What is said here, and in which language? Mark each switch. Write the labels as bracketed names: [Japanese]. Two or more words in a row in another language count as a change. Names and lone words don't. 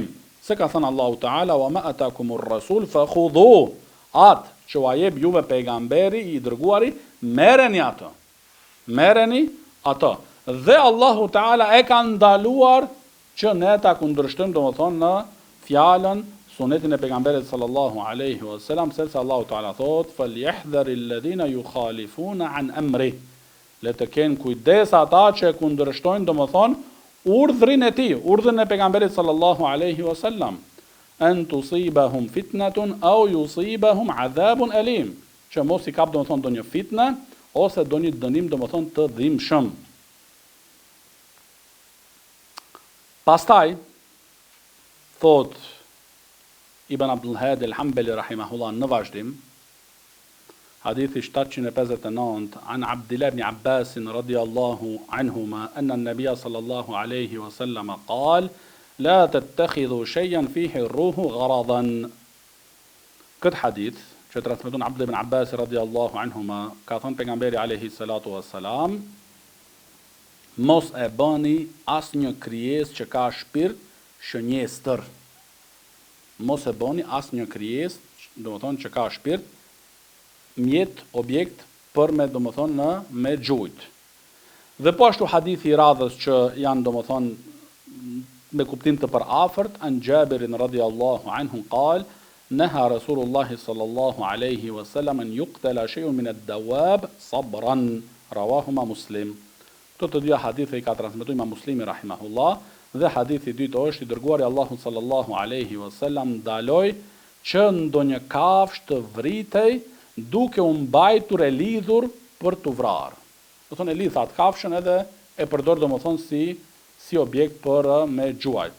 [Albanian] Se ka thënë Allahu taala, [Arabic] وما آتاكم الرسول فخذوه, [Albanian] atë që u jep juve pejgamberi i dërguari, merreni atë. Merreni atë. Dhe Allahu taala e ka ndaluar që ne ta kundërshtojmë domethënë në fjalën sunetin e pejgamberit [Arabic] صلى الله عليه وسلم, [Albanian] se Allahu taala thot [Arabic] فليحذر الذين يخالفون عن أمره, [Albanian] le të kenë kujdes ata që kundërshtojnë domethënë urdhrin e tij, urdhrin e pejgamberit [Arabic] صلى الله عليه وسلم, أن تصيبهم فتنة أو يصيبهم عذاب أليم, [Albanian] që mos i kap domethënë ndonjë fitnë ose ndonjë dënim domethënë të dhimbshëm. Pastaj thot Ibn Abdul Hadi al-Hanbali rahimahullah në vazhdim, hadithi 759 [Arabic] عن عبد الله بن عباس رضي الله عنهما أن النبي صلى الله عليه وسلم قال لا تتخذوا شيئا فيه الروح غرضا. [Albanian] Këtë hadith që transmeton Abdullah ibn Abbas [Arabic] رضي الله عنهما, [Albanian] ka thënë pejgamberi [Arabic] عليه الصلاة والسلام, [Albanian] mos e bëni asnjë krijesë që ka shpirt shënjestër. Mos e bëni asnjë krijesë, domethënë që ka shpirt, mjet, objekt për me domethënë me gjujt. Dhe po ashtu hadithi i radhës që janë domethënë me kuptim të përafërt, [Arabic] عن جابر رضي الله عنه قال نهى رسول الله صلى الله عليه وسلم أن يقتل شيء من الدواب صبرا رواهما مسلم. [Albanian] Këto të dyja hadithe i ka transmetuar Imam Muslimi rahimahullah, dhe hadithi i dytë është i dërguari Allahu [Arabic] صلى الله عليه وسلم [Albanian] ndaloi që ndonjë kafshë të vritej duke u mbajtur e lidhur për t'u vrarë. Do thonë e lidh atë kafshën edhe e përdor domethënë si objekt për me gjuajt.